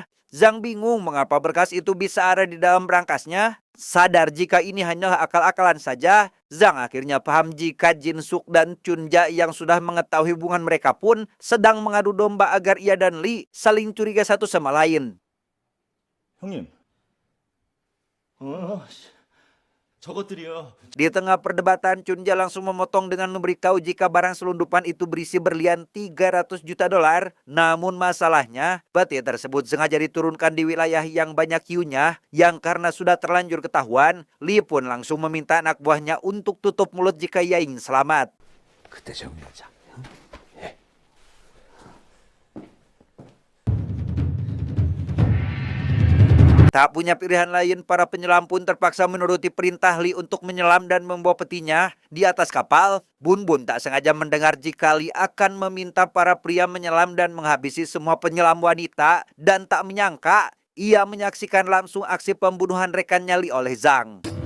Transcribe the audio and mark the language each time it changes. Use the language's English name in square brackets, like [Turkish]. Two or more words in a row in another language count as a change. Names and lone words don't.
[Indonesian] Zhang bingung mengapa berkas itu bisa ada di dalam berangkasnya. Sadar jika ini hanyalah akal-akalan saja, Zhang akhirnya paham jika Jin Suk dan Chunja yang sudah mengetahui hubungan mereka pun sedang mengadu domba agar ia dan Li saling curiga satu sama lain. [Korean] 형님. 저것들이요. [Indonesian] Di tengah perdebatan, Chunja langsung memotong dengan memberitahu jika barang selundupan itu berisi berlian $300 juta. Namun masalahnya, peti tersebut sengaja diturunkan di wilayah yang banyak hiunya, yang karena sudah terlanjur ketahuan, Li pun langsung meminta anak buahnya untuk tutup mulut jika ia ingin selamat. [Korean] 그때 정리하자. [Indonesian] Tak punya pilihan lain, para penyelam pun terpaksa menuruti perintah Li untuk menyelam dan membawa petinya. Di atas kapal, Bun Bun tak sengaja mendengar jika Li akan meminta para pria menyelam dan menghabisi semua penyelam wanita, dan tak menyangka ia menyaksikan langsung aksi pembunuhan rekannya Li oleh Zhang.